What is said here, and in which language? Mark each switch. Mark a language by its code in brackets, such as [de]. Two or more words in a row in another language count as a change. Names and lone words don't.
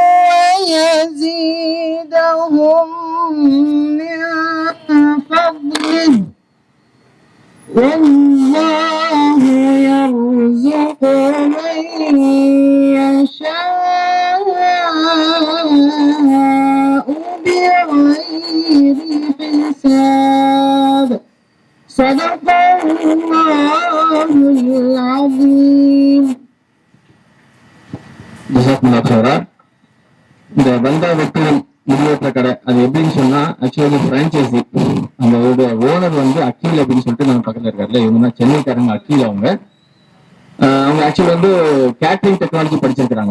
[ar] ويزيدهم من فضله والله يرزق من يشاء بغير حساب. صدق الله العظيم. جزاك الله خيرا. [ta] இந்த பந்தாவத்து முன்னேற்ற கடை அது எப்படின்னு சொன்னா ஆக்சுவலி பிரான்ச்சைசி அந்த ஓனர் வந்து அக்கீல் அப்படின்னு சொல்லிட்டு நம்ம பக்கத்துல இருக்காருல்ல, இவங்க சென்னைக்காரங்க அக்கீல். அவங்க ஆக்சுவலி வந்து [en] catering technology [ta] படிச்சிருக்கிறாங்க.